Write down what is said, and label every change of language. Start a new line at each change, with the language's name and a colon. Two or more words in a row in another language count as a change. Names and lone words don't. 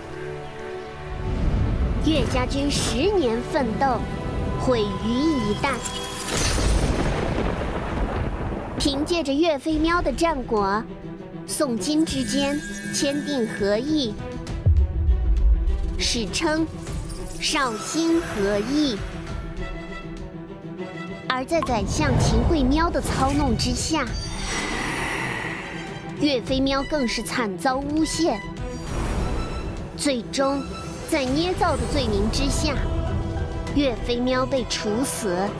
Chinese: 岳家軍10年奮鬥，毀於一旦。憑借着岳飛喵的戰果，宋金之間簽訂和議，史稱紹興和議。而在宰相秦惠喵的操弄之下，岳飞喵更是慘遭誣陷，最終在捏造的罪名之下，岳飞喵被處死。